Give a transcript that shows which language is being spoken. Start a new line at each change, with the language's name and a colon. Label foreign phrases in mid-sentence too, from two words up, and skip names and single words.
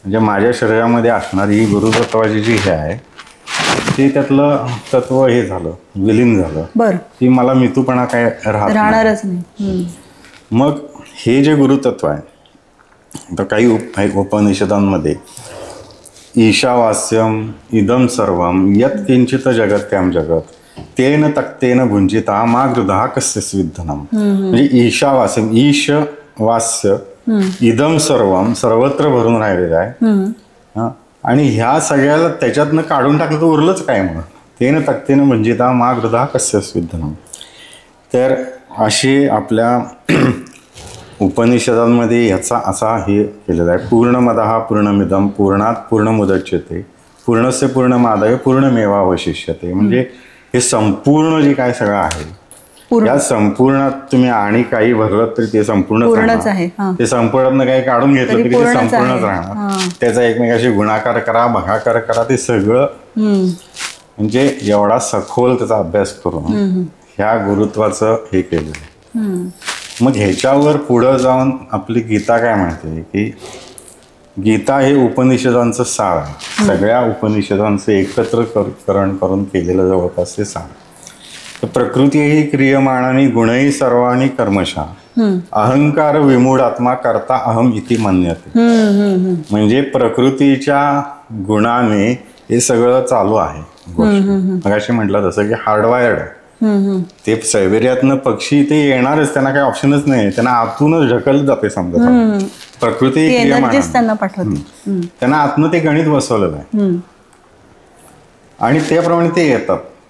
Marathi: म्हणजे माझ्या शरीरामध्ये असणारी ही गुरुतत्वाची जी हे आहे ते त्यातलं तत्व हे झालं, विलीन झालं. बरं. की मला मितूपणा काय राहणारच नाही. मग हे जे गुरुतत्व आहे, तर काही उपनिषदांमध्ये
Sanskrit: ईशावास्यम इदम सर्वम यत् किंचित जगत्याम जगत तेन तक्तेन भुंजिता मा गृधा कस्य स्विद्धनम.
Marathi: म्हणजे
Sanskrit: ईशावास्यम, ईश वास्य इदम सर्वम,
Marathi: सर्वत्र भरून राहिलेलं आहे. आणि ह्या सगळ्याला त्याच्यातनं काढून टाकलं तर उरलंच काय मग.
Sanskrit: तेन तक्तेन भुंजिता मा गृधा कस्य स्विद्धनम.
Marathi: तर असे आपल्या उपनिषदांमध्ये याचा असा हे केलेला आहे,
Sanskrit: पूर्णमदः पूर्णमिदं पूर्णात पूर्णमुदच्यते पूर्णस्य पूर्णमादाय पूर्णमेवावशिष्यते.
Marathi: म्हणजे हे संपूर्ण जे काय सगळं आहे या संपूर्णात तुम्ही आणि काही भरलं तरी ते संपूर्णच आहे. ते संपूर्ण काही काढून घेतलं तरी ते संपूर्णच राहणार. त्याचा एकमेकाशी गुणाकार करा, भागाकार करा, ते सगळं म्हणजे एवढा सखोल त्याचा अभ्यास करून ह्या गुरुत्वाचं हे केलेलं आहे. मग ह्याच्यावर पुढं जाऊन आपली गीता काय म्हणते की गीता हे उपनिषदांचं सार आहे. सगळ्या उपनिषदांचं एकत्रकरण करून केलेलं जवळपास ते सार.
Sanskrit: तर प्रकृती ही क्रियमाणानी गुणही सर्वाणी कर्मशा अहंकार विमूढ आत्मा करता अहम इति मन्यते.
Marathi: म्हणजे प्रकृतीच्या गुणाने हे सगळं चालू आहे. मगाशी म्हटलं तसं की हार्डवायर्ड आहे. ते सायबेरियातनं पक्षी ते येणारच, त्यांना काही ऑप्शनच नाही. त्यांना आतूनच ढकलत जाते समजा. प्रकृती त्यांना आतनं ते गणित बसवलेलं आहे आणि त्याप्रमाणे ते येतात.